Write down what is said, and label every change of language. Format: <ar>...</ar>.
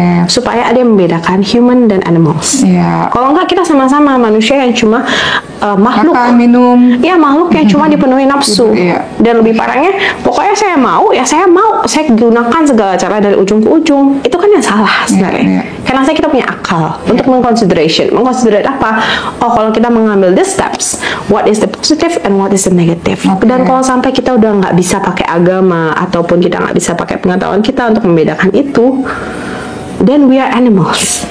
<id>Supaya ada yang membedakan human dan animals. Kalau enggak, kita sama-sama manusia yang cuma makhluk makan, minum, makhluk yang cuma dipenuhi nafsu. Dan lebih parahnya, pokoknya saya mau, saya gunakan segala cara dari ujung ke ujung. Itu kan yang salah sebenarnya. Karena kita punya akal untuk mengconsiderate apa? Kalau kita mengambil</id> <en>the steps, what is the positive and what is the negative.</en> <id>Dan kalau sampai kita udah nggak bisa pakai agama, ataupun kita nggak bisa pakai pengetahuan kita untuk membedakan itu,</id> <en>then we are animals.</en>